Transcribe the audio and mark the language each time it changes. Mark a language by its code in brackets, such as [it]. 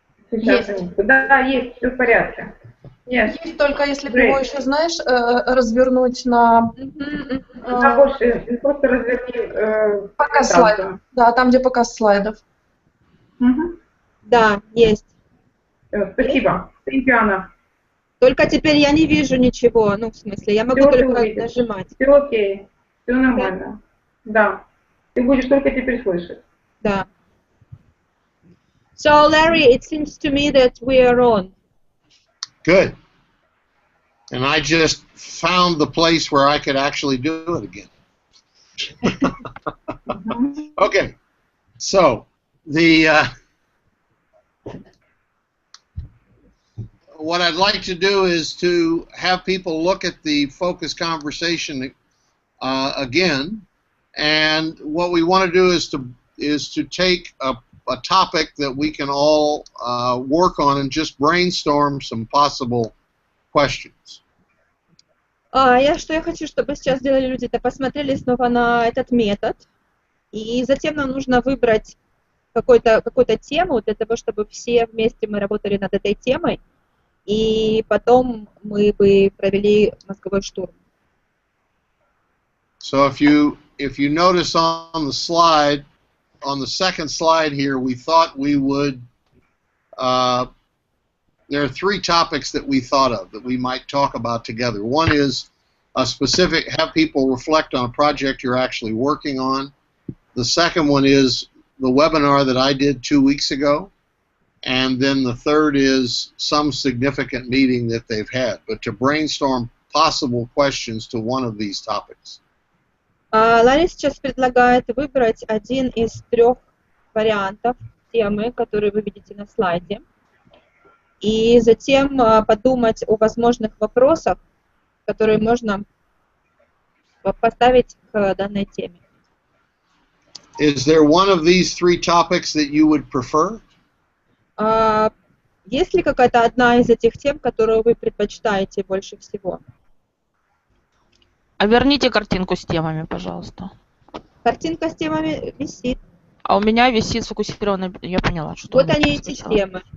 [ru] Сейчас есть. Да, есть, все в порядке. [en] Yes. [ru] Есть только если ты его еще, знаешь, развернуть на... Да, больше, просто разверни... показ слайдов. Да, там, где показ слайдов. Да, есть. Спасибо. [en] Thank you, [ru] Anna. Только теперь я не вижу ничего, ну, в смысле, я могу Все ты только увидишь. нажимать. Все окей. Все нормально. Да. Ты будешь только теперь слышать. Да. [en] So, Larry, it seems to me that we are on. Good. And I just found the place where I could actually do it again. Okay. So, what I'd like to do is to have people look at the focus conversation again, and what we want to do is to take a topic that we can all work on and just brainstorm some possible questions. [ru] Что я хочу, чтобы сейчас сделали люди, это посмотрели снова на этот метод, и затем нам нужно выбрать какую-то тему для того, чтобы все вместе мы работали над этой темой, и потом мы бы провели мозговой штурм. [en] So if you notice on the slide, on the second slide here, we thought we would. There are three topics that we thought of that we might talk about together. One is a specific, have people reflect on a project you're actually working on. The second one is the webinar that I did 2 weeks ago. And then the third is some significant meeting that they've had, but to brainstorm possible questions to one of these topics. [ru] Ларри сейчас предлагает выбрать один из 3 вариантов темы, которые вы видите на слайде, и затем подумать о возможных вопросах, которые можно поставить к данной теме. [en] Is there one of these 3 topics that you would prefer? [ru] Есть ли какая-то одна из этих тем, которую вы предпочитаете больше всего? А верните картинку с темами, пожалуйста. Картинка с темами висит. А у меня висит сфокусированная, я поняла, что... Вот они, эти темы.